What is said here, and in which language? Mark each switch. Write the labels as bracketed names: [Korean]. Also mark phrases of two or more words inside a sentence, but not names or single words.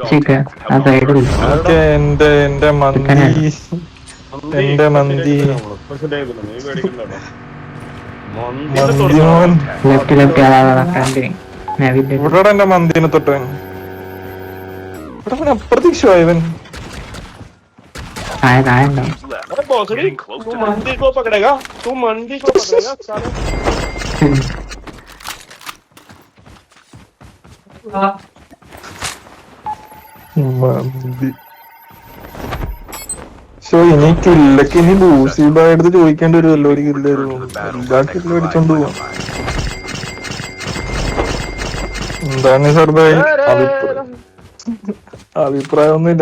[Malayalam] എന്റെ മന്തി ഇവിടെ എന്റെ മന്തിനെ തൊട്ടവൻ ഇവിടെ അപ്രതീക്ഷമായവൻ. [Hindi] भोसड़ी तू मंदी को पकड़ेगा साले [Malayalam] മന്തി. ശോ, ഇനി കില്ലൊക്കെ ഇനി ബൂസിയുടെ അടുത്ത് ചോദിക്കേണ്ടി വരുമല്ലോ. ഒരു കില്ല് തരുമോ? എല്ലാ കില്ലും അടിച്ചോണ്ട് പോവാം. എന്താണ് സർബായി അഭിപ്രായം ഒന്നുമില്ല.